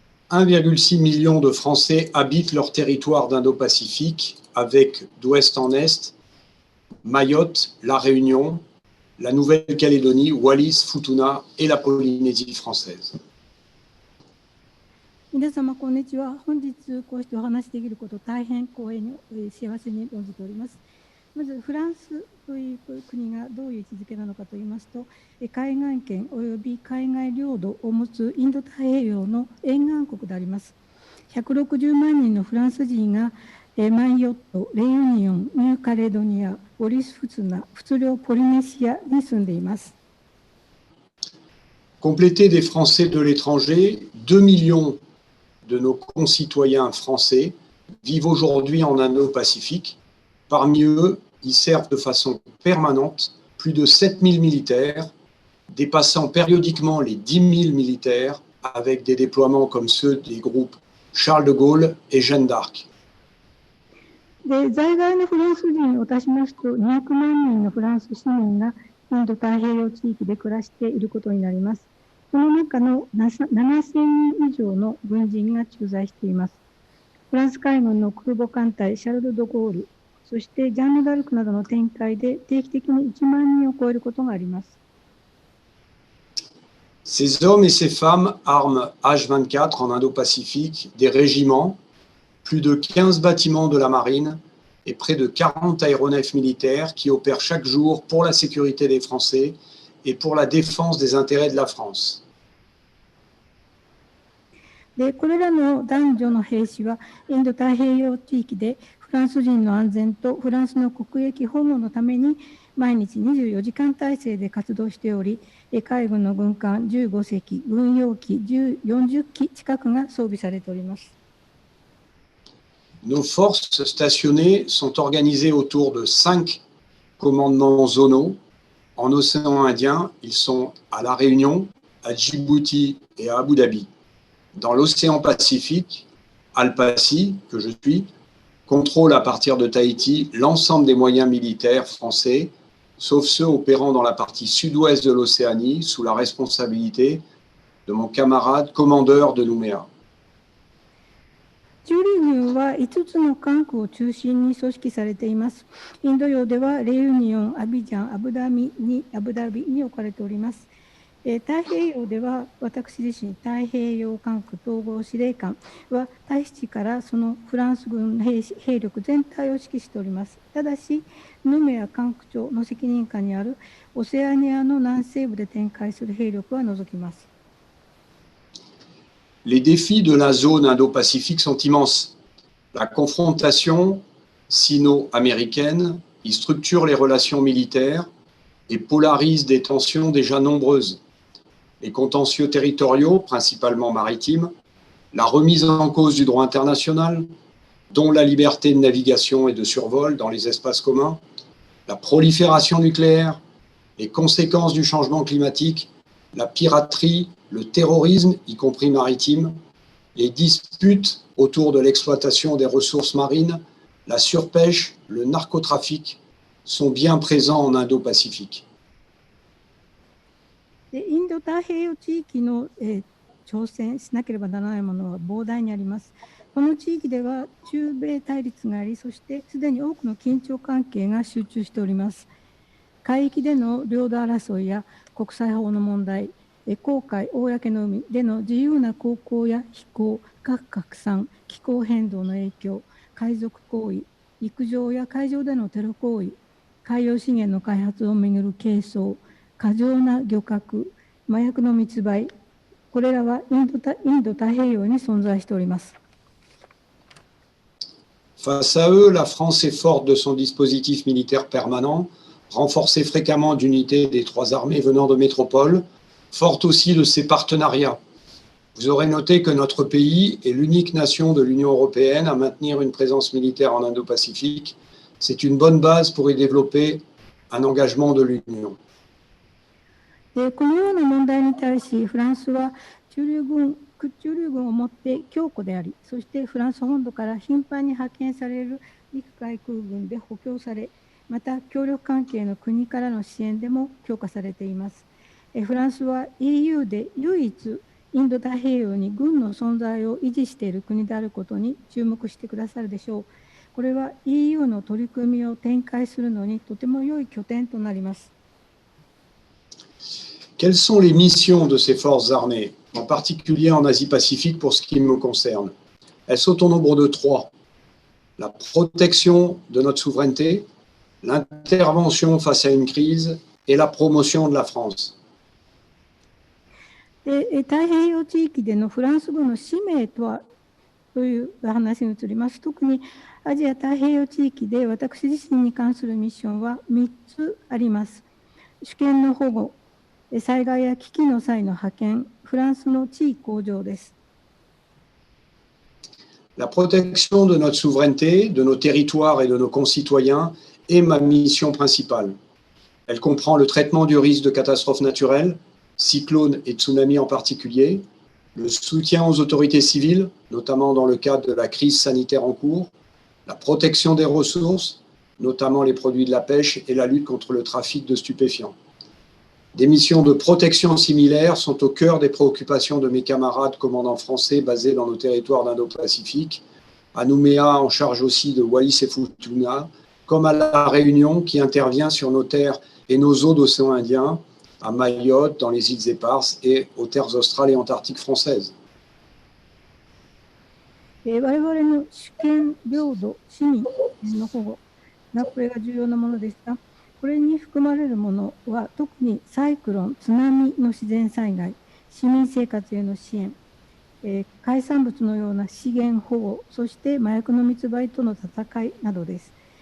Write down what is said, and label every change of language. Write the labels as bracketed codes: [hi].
[fr] 1,6 million de Français habitent leur territoire d'Indo-Pacifique avec d'ouest en est Mayotte, La Réunion, la Nouvelle-Calédonie, Wallis, Futuna et la Polynésie française. [ja] 皆様こんにちは。本日こうしてお話しできること大変光栄に幸せに存じております。まずフランスという国がどういう位置づけなのかといいますと、海岸圏および海外領土を持つインド太平洋の沿岸国であります。 160万人のフランス人がマイヨット、レユニオン、ニューカレドニア、ウォリスフツナ、仏領ポリネシアに住んでいます。 [fr] Compléter des Français de l'étranger, 2 millions de nos concitoyens français vivent aujourd'hui en Indo-Pacifique. Parmi eux, ils servent de façon permanente plus de 7000 militaires, dépassant périodiquement les 10 000 militaires avec des déploiements comme ceux des groupes Charles de Gaulle et Jeanne d'Arc. [ja] で、在外のフランス人を足しますと、200万人のフランス市民がインド太平洋地域で暮らしていることになります。その中の7000人以上の軍人が駐在しています。フランス海軍の空母艦隊シャルル・ド・ゴール、そしてジャンヌ・ダルクなどの展開で定期的に1万人を超えることがあります。 [fr] Ces hommes et ces femmes arment H24 en Indo-Pacifique des régiments, plus de 15 bâtiments de la marine et près de 40 aéronefs militaires qui opèrent chaque jour pour la sécurité des Français et pour la défense des intérêts de la France. [ja] で、これらの男女の兵士はインド太平洋地域でフランス人の安全とフランスの国益保護のために毎日24時間体制で活動しており、海軍の軍艦15隻、軍用機40機近くが装備されております。 [fr] Nos forces stationnées sont organisées autour de 5 commandements zonaux. En océan Indien, ils sont à La Réunion, à Djibouti et à Abu Dhabi. Dans l'océan Pacifique, Al-Passi, que je suis, contrôle à partir de Tahiti l'ensemble des moyens militaires français, sauf ceux opérant dans la partie sud-ouest de l'Océanie, sous la responsabilité de mon camarade commandeur de Nouméa. [ja] 駐留軍は5つの管区を中心に組織されています。インド洋ではレユニオン、アビジャン、アブダビに置かれております。太平洋では私自身、太平洋管区統合司令官は大使からそのフランス軍兵力全体を指揮しております。ただし、ヌメア管区長の責任下にあるオセアニアの南西部で展開する兵力は除きます。 [fr] Les défis de la zone Indo-Pacifique sont immenses. La confrontation sino-américaine y structure les relations militaires et polarise des tensions déjà nombreuses. Les contentieux territoriaux, principalement maritimes, la remise en cause du droit international, dont la liberté de navigation et de survol dans les espaces communs, la prolifération nucléaire, les conséquences du changement climatique, la piraterie, le terrorisme, y compris maritime, les disputes autour de l'exploitation des ressources marines, la surpêche, le narcotrafic sont bien présents en Indo-Pacifique. [ja] でインド太平洋地域の、挑戦しなければならないものは膨大にあります。この地域では中米対立があり、そしてすでに多くの緊張関係が集中しております。海域での領土争いや国際法の問題、公海、公の海での自由な航行や飛行、核拡散、気候変動の影響、海賊行為、陸上や海上でのテロ行為、海洋資源の開発をめぐる係争、過剰な漁獲、麻薬の密売、これらはインド太平洋に存在しております。 [fr] Face à eux, la France est forte de son dispositif militaire permanent, renforcée fréquemment d'unités des 3 armées venant de métropoles, forte aussi de ses partenariats. Vous aurez noté que notre pays est l'unique nation de l'Union européenne à maintenir une présence militaire en Indo-Pacifique. C'est une bonne base pour y développer un engagement de l'Union. [ja] このような問題に対し、フランスは駐留軍をもって強固であり、そしてフランス本土から頻繁に派遣される陸海空軍で補強され、また協力関係の国からの支援でも強化されています。フランスは EU で唯一インド太平洋に軍の存在を維持している国であることに注目してくださるでしょう。これは EU の取り組みを展開するのにとても良い拠点となります。 [fr] Quelles sont les missions de ces forces armées, en particulier en Asie-Pacifique pour ce qui me concerne? Elles sont au nombre de 3. La protection de notre souveraineté, l'intervention face à une crise et la promotion de la France. [ja] 太平洋地域でのフランス軍の使命とはという話に移ります。特にアジア太平洋地域で私自身に関するミッションは3つあります。主権の保護、災害や危機の際の派遣、フランスの地位向上です。 [fr] La protection de notre souveraineté, de nos territoires et de nos concitoyens est ma mission principale. Elle comprend le traitement du risque de catastrophes naturelles, cyclones et tsunamis en particulier, le soutien aux autorités civiles, notamment dans le cadre de la crise sanitaire en cours, la protection des ressources, notamment les produits de la pêche, et la lutte contre le trafic de stupéfiants. Des missions de protection similaires sont au cœur des préoccupations de mes camarades commandants français basés dans nos territoires d'Indo-Pacifique, à Nouméa en charge aussi de Wallis et Futuna, comme à La Réunion qui intervient sur nos terres et nos eaux d'océan Indien, à Mayotte, dans les îles Éparses et aux terres australes et antarctiques françaises. [ja] 我々の主権、領土、市民の保護がこれが重要なものですが、これに含まれるものは特にサイクロン、津波の自然災害、市民生活への支援、海産物のような資源保護、そして麻薬の密売との戦いなどです。